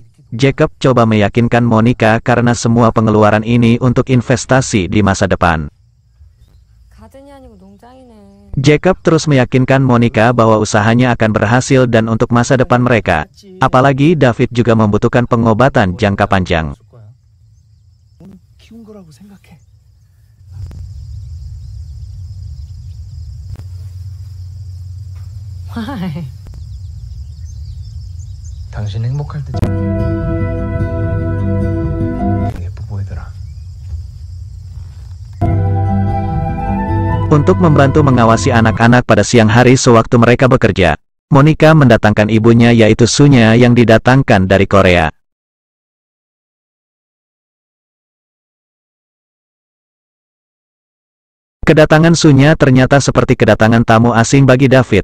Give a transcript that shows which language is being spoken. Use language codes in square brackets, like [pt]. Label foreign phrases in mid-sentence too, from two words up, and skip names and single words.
[id] Jacob coba meyakinkan Monica karena semua pengeluaran ini untuk investasi di masa depan. Jacob terus meyakinkan Monica bahwa usahanya akan berhasil dan untuk masa depan mereka. Apalagi David juga membutuhkan pengobatan jangka panjang. [ko] 당신 행복할 때 예뻐 보이더라. [id] Untuk membantu mengawasi anak-anak pada siang hari sewaktu mereka bekerja, Monica mendatangkan ibunya yaitu Sunya yang didatangkan dari Korea. Kedatangan Sunya ternyata seperti kedatangan tamu asing bagi David.